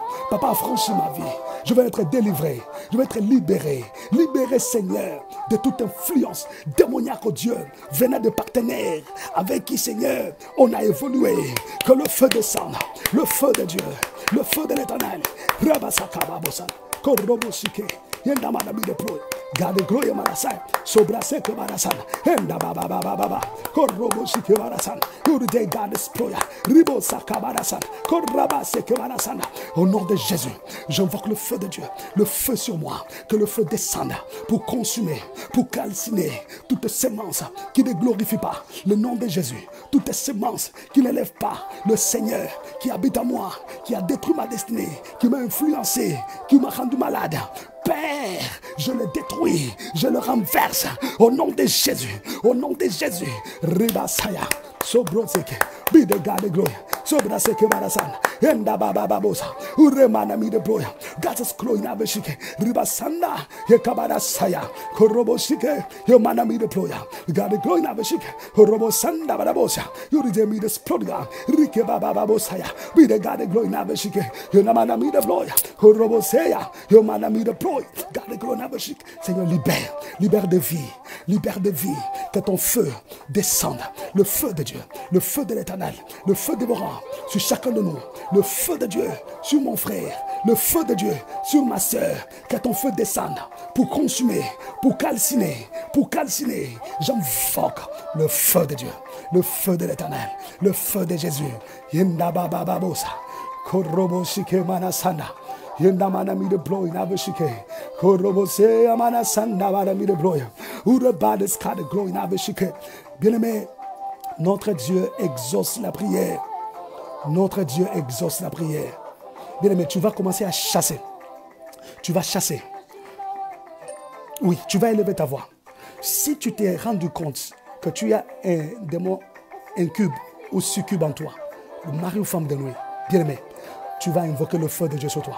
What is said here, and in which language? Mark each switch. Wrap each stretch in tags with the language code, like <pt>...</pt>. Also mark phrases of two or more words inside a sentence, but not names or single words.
<fr>Papa, affranchis ma vie. Je vais être délivré, je vais être libéré. Libéré, Seigneur, de toute influence démoniaque, oh Dieu, venant de partenaires avec qui, Seigneur, on a évolué. Que le feu descende, le feu de Dieu, le feu de l'Éternel. Rabasakababosan, Koroboshike, Yendamadami de Pro. Gade gloria marasai, sobrase que marasan, enda baba baba baba, corrobosi que marasan, urde gade sploya, ribosa kabarasan, corrabase que marasan. Au nom de Jésus, j'invoque le feu de Dieu, le feu sur moi, que le feu descende pour consumer, pour calciner toute semence qui ne glorifie pas le nom de Jésus, toute semence qui n'élève pas le Seigneur qui habite en moi, qui a détruit ma destinée, qui m'a influencé, qui m'a rendu malade. Père, je le détruis, je le renverse au nom de Jésus, au nom de Jésus. Ribasaya, sobroseke, bide gade gloria, sobraseke marasan, enda baba babosa, uremana mi de gloria, gatas gloria beshike, ribasanda, yekabarasaya, korobosike, yomana mi de gloria, gade gloria beshike, korobosanda barabosa, yuride mi de splodga, rike baba babosaya, bide gade gloria beshike, yonamana mi de gloria, koroboseya, yomana mi de gloria. Seigneur, libère de vie, que ton feu descende, le feu de Dieu, le feu de l'Éternel, le feu dévorant sur chacun de nous, le feu de Dieu sur mon frère, le feu de Dieu sur ma soeur, que ton feu descende pour consumer, pour calciner, j'invoque le feu de Dieu, le feu de l'Éternel, le feu de Jésus. Yenda baba babosa, koroboshike manasana. Yendamana mi de bloy na beshike. Korobose amana sanda bana mi de bloy. Urabades ka de glory na beshike. Bien-aimé, notre Dieu exauce la prière. Notre Dieu exauce la prière. Bien-aimé, tu vas commencer à chasser. Tu vas chasser. Oui, tu vas élever ta voix. Si tu t'es rendu compte que tu as un démon incube ou succube en toi, mari ou femme de nuit, bien aimé, tu vas invoquer le feu de Dieu sur toi.</fr>